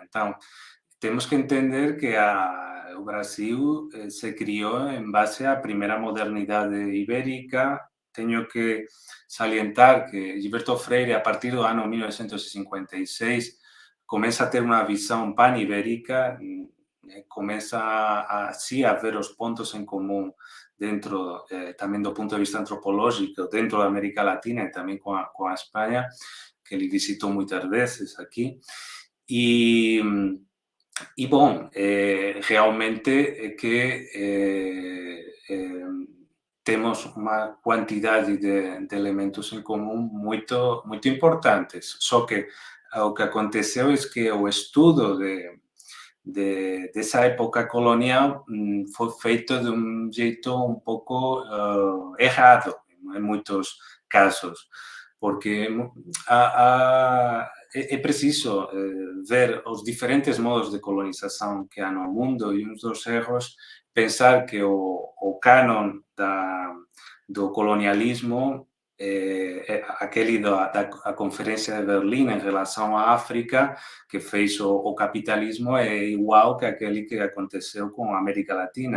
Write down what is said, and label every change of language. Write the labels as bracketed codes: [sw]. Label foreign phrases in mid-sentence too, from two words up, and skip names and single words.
[pt] Então, temos que entender que o Brasil se criou em base à primeira modernidade ibérica. Tenho que salientar que Gilberto Freire, a partir do ano 1956, começa a ter uma visão pan-ibérica, começa a ver os pontos em comum dentro, [gl] tamén do punto de vista antropológico, [pt] dentro da América Latina e [gl] tamén con a España, que ele visitou moitas veces aquí. E bom, realmente é que temos unha quantidade de elementos en común moito importantes. [pt] Só que o que aconteceu é que o estudo dessa época colonial foi feito de um jeito um pouco errado, em muitos casos, porque é preciso ver os diferentes modos de colonização que há no mundo e um dos erros pensar que o cânon do colonialismo aquele da Conferência de Berlim em relação à África, que fez o capitalismo, é igual que aquele que aconteceu com a América Latina.